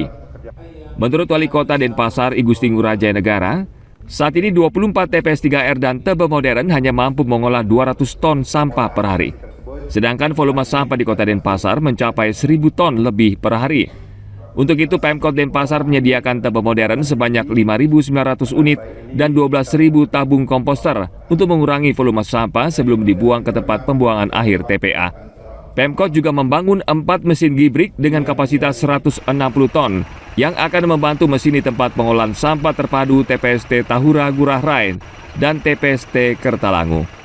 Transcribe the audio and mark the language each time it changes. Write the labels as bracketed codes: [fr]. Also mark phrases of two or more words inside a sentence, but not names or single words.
[id] Menurut Wali Kota Denpasar I Gusti Ngurah Jaya Negara, saat ini 24 TPS 3R dan tebe modern hanya mampu mengolah 200 ton sampah per hari. Sedangkan volume sampah di Kota Denpasar mencapai 1.000 ton lebih per hari. Untuk itu Pemkot Denpasar menyediakan tebe modern sebanyak 5.900 unit dan 12.000 tabung komposter untuk mengurangi volume sampah sebelum dibuang ke tempat pembuangan akhir TPA. Pemkot juga membangun 4 mesin gibrik dengan kapasitas 160 ton yang akan membantu mesin di tempat pengolahan sampah terpadu TPST Tahura Gurah Rai dan TPST Kertalangu.